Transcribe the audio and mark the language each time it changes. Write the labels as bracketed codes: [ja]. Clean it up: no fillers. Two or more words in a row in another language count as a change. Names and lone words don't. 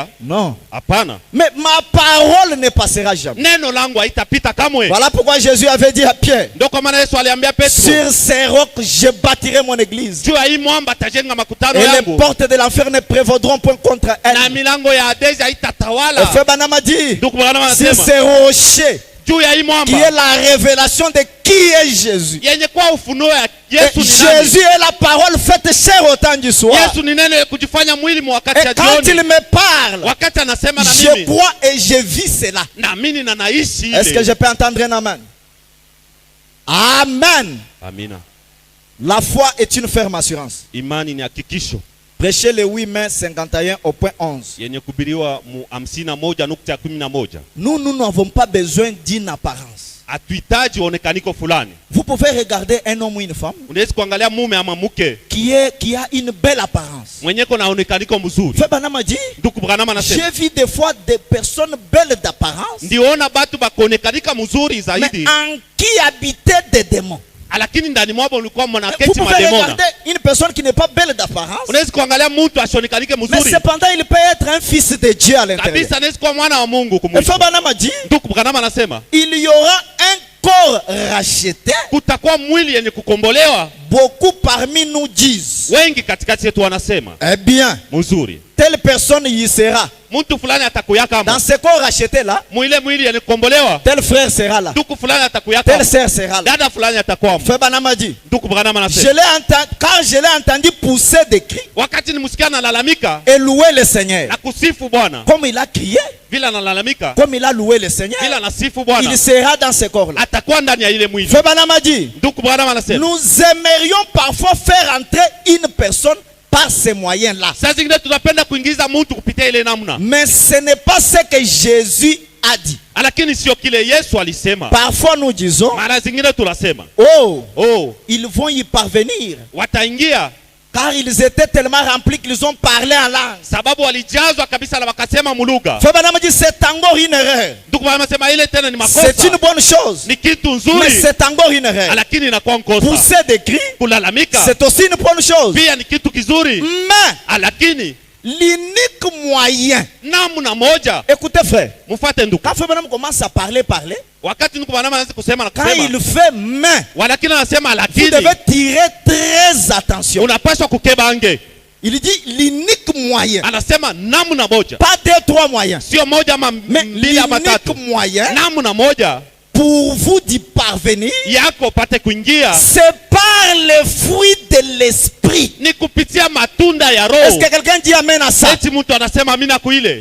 [fr] Non. [sw] Hapana, [fr] Mais ma parole ne passera jamais. [sw] neno langu haitapita kamwe. [fr] Voilà pourquoi Jésus avait dit à Pierre, [sw] Ndio kwa maana Yesu aliambia Petro, [fr] sur ces rocs, je bâtirai mon église. [sw] juu ya hii mwamba tajenga makutano [fr] Et les [sw] yangu, [fr] portes de l'enfer ne prévaudront point contre [sw] na [fr] elle. [sw] milango ya Hadesi [fr] Et [sw] haitatawala. [fr] Frère Branham a dit, [sw] Ndugu Branham [fr] sur [sw] anasema [fr] ces rochers, [sw] juu ya hii [fr] qui est [sw] mwamba [fr] la révélation de qui est Jésus. [sw] yenye kuwa ufunuo ya [fr] Et [sw] Yesu ni nani. [fr] Jésus est la parole faite chair au temps du soir. [sw] Yesu ni neno ya kujifanya mwili mwa wakati ya [fr] Et quand il [sw] jioni. [fr] me parle, [sw] Wakati anasema na [fr] je [sw] mimi, [fr] crois et je vis cela. [sw] naamini na naishi [fr] Est-ce que [sw] ile. [fr] je peux entendre un amen? Amen. [sw] Amina. [fr] La foi est une ferme assurance. [sw] Imani ni hakikisho [fr] Prêchez le 8 mai 51 au point 11. [sw] yenye kubiriwa mu 51:11. [fr] Nous n'avons pas besoin d'une apparence. [sw] Hatuhitaji onekaniko fulani. [fr] Vous pouvez regarder un homme ou une femme [sw] Unaweza kuangalia mume ama mke [fr] qui a une belle apparence. [sw] mwenye kona onekaniko mzuri. [fr] Frère Branham a dit, [sw] Ndugu Branham anasema [fr] j'ai vu des fois des personnes belles d'apparence, [sw] ndiona batu bakonekanika mzuri [fr] mais [sw] zaidi, [fr] en qui habitaient des démons. [sw] lakini ndani mwabo ulikuwa [fr] Vous [sw] mwanaketi [fr] pouvez [sw] mademona. [fr] regarder une personne qui n'est pas belle d'apparence, [sw] Unaweza kuangalia mtu asionekanike [fr] mais [sw] mzuri [fr] cependant il peut être un fils de Dieu à l'intérieur. [sw] kabisa, anaweza kuwa mwana wa Mungu [fr] Et [sw] kumwisho. [fr] Frère Branham a dit, [sw] Ndugu Branham anasema [fr] il y aura un corps racheté. [sw] kutakuwa mwili yenye kukombolewa. [fr] Beaucoup parmi nous disent, [sw] Wengi katikati yetu wanasema [fr] eh bien, [sw] mzuri, [fr] telle personne y sera. [sw] mtu fulani atakuyaka [fr] Dans [sw] ama [fr] ce corps racheté là, [sw] mwili yenye kukombolewa, [fr] tel frère sera là, [sw] ndugu fulani atakuyaka [fr] telle [sw] ama [fr] sœur sera là. [sw] dada fulani atakuwa. [fr] Frère Branham a dit, [sw] Ndugu Branham [fr] je [sw] anasema [fr] l'ai entendu, quand je l'ai entendu pousser des cris [sw] wakati nimsikia analalamika [fr] et louer le Seigneur, [sw] na kusifu Bwana, [fr] comme il a crié, [sw] vile analalamika, [fr] comme il a loué le Seigneur, [sw] vile anasifu Bwana, [fr] il sera dans ce corps là. [sw] atakuwa ndani ya ile mwili. [fr] Frère Branham a dit, [sw] Ndugu Branham anasema [fr] nous aimerions parfois faire entrer une personne par ces moyens là, [sw] saa zingine tunapenda kuingiza mtu kupitia ile namna, [fr] mais ce n'est pas ce que Jésus a dit. [sw] lakini sio kile Yesu alisema. [fr] Parfois nous disons, [sw] Mara zingine tunasema [fr] oh, [sw] oh, [fr] ils vont y parvenir. [sw] wataingia [fr] Car ils étaient tellement remplis qu'ils ont parlé en langue. [sw] sababu walijazwa kabisa na wakasema mulugha. [fr] Frère Branham dit c'est encore une erreur. [sw] Ndugu Branham anasema ile tena ni makosa. [fr] C'est une bonne chose. [sw] Ni kitu [fr] Mais [sw] nzuri, [fr] c'est encore une erreur. [sw] lakini inakuwa nkosa. [fr] Pousser des cris, [sw] Kulalamika [fr] c'est aussi une bonne chose. [sw] pia ni kitu kizuri, [fr] Mais [sw] lakini [fr] l'unique moyen. [sw] namna moja, [fr] Écoutez frère, [sw] mfuate ndugu. [fr] quand Frère Branham commence à parler, [sw] Wakati ndugu Branham anaanza kusema na [fr] quand [sw] kusema, [fr] il fait main, [sw] walakini anasema [fr] vous [sw] lakini [fr] devez tirer très attention. [sw] unapaswa kukebange. [fr] Il dit l'unique moyen. [sw] Anasema namna moja, [fr] Pas deux, trois moyens. [sw] sio moja ama [fr] Mais [sw] mbili ama tatu. [fr] l'unique moyen [sw] Namna moja [fr] pour vous d'y parvenir, [sw] yako pate kuingia [fr] c'est par les fruits de l'esprit. [sw] ni kupitia matunda ya [fr] Est-ce [sw] Roho. [fr] que quelqu'un dit amen à ça? [sw] Eti mtu anasema amina kuile.